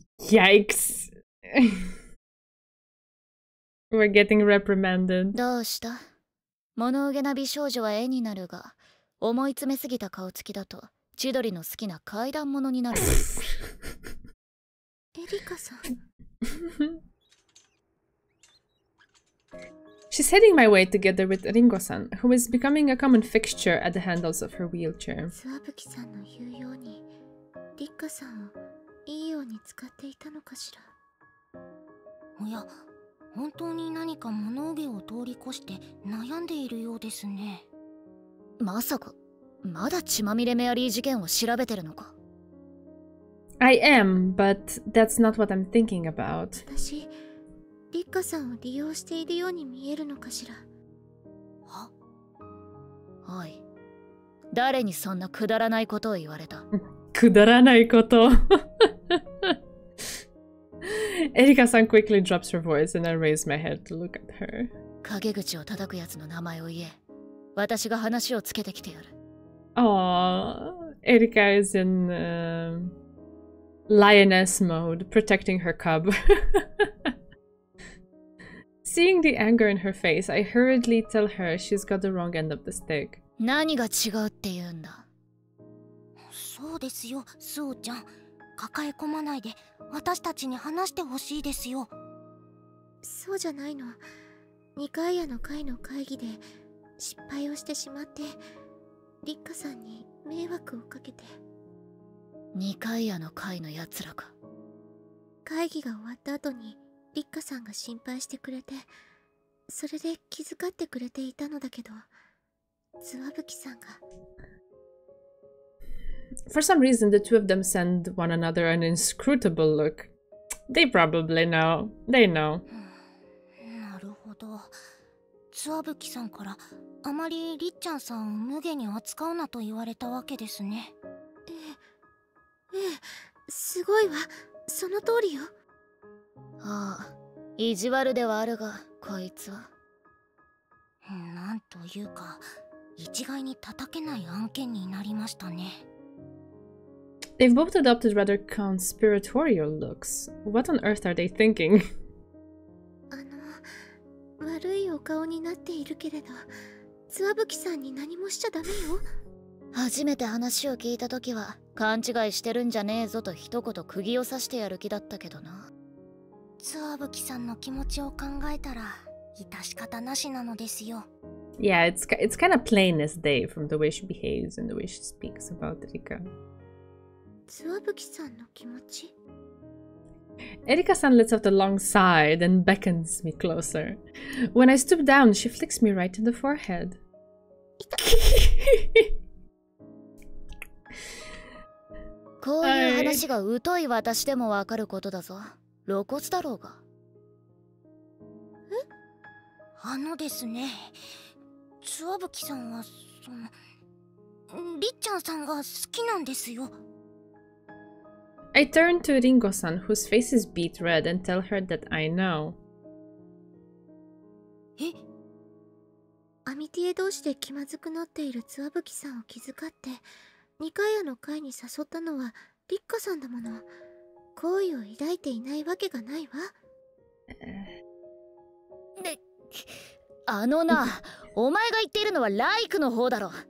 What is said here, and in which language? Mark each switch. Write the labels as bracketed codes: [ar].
[en] Yikes! We're getting reprimanded. [ja] どうした？物憂げな美少女は絵になるが、思い詰めすぎた顔つきだと千鳥の好きな怪談物になる。エリカさん。 [en] She's heading my way together with Ringo-san, who is becoming a common fixture at the handles of her wheelchair. [ja] つわぶきさんの言うように、リッカさんをいいように使っていたのかしら。おや、本当に何か物憂げを通り越して悩んでいるようですね。まさか、まだ血まみれメアリー事件を調べてるのか。 [en] I am, but that's not what I'm thinking about. [ja] 私、リッカさんを利用しているように見えるのかしら。は？おい、誰にそんなくだらないことを言われた？くだらないこと。 [en] Erika-san quickly drops her voice and I raise my head to look at her. [ja] 陰口を叩くやつの名前を言え。私が話をつけてきてやる。 [en] Aww, Erika is in lioness mode, protecting her cub. Seeing the anger in her face, I hurriedly tell her she's got the wrong end of the stick. [ja] 何が違うって言うんだ。そうですよ、スオちゃん。抱え込まないで私たちに話してほしいですよ。そうじゃないの。二階屋の会の会議で失敗をしてしまって、リッカさんに迷惑をかけて。二階屋の会のやつらか。会議が終わった後にリッカさんが心配してくれて、それで気遣ってくれていたのだけど、つわぶきさんが。 [en] For some reason, the two of them send one another an inscrutable look. They probably know. They know. [ja] なるほど。つわぶきさんからあまりりっちゃんさんを無下に扱うなと言われたわけですね。ええ、すごいわ。その通りよ。ああ、意地悪ではあるが、こいつは。なんというか、一概に叩けない案件になりましたね。 [en] They've both adopted rather conspiratorial looks. What on earth are they thinking? [ja] 悪いお顔になっているけれど、つわぶきさんに何もしちゃダメよ。初めて話を聞いたときは、勘違いしてるんじゃねえぞと一言釘を刺してやる気だったけどな。つわぶきさんの気持ちを考えたら、致し方なしなのですよ。 [en] Yeah, it's kind of plain as day from the way she behaves and the way she speaks about Erika. [ja] つわぶきさんの気持ち? [en] Erika-san lets out a long sigh, then beckons me closer. When I stoop down, she flicks me right in the forehead. [ja] こういう話が疎い私でもわかることだぞ。露骨だろうが。ですね、つわぶきさんはりっちゃんさんが好きなんですよ。 [en] I turn to Ringo-san, whose face is beet red, and tell her that I know. [ja] え？アミティエ同士で気まずくなっているつわぶきさんを気遣って、二階屋の会に誘ったのはリッカさんだもの。好意を抱いていないわけがないわ。で、あのな、お前が言っているのはライクの方だろ。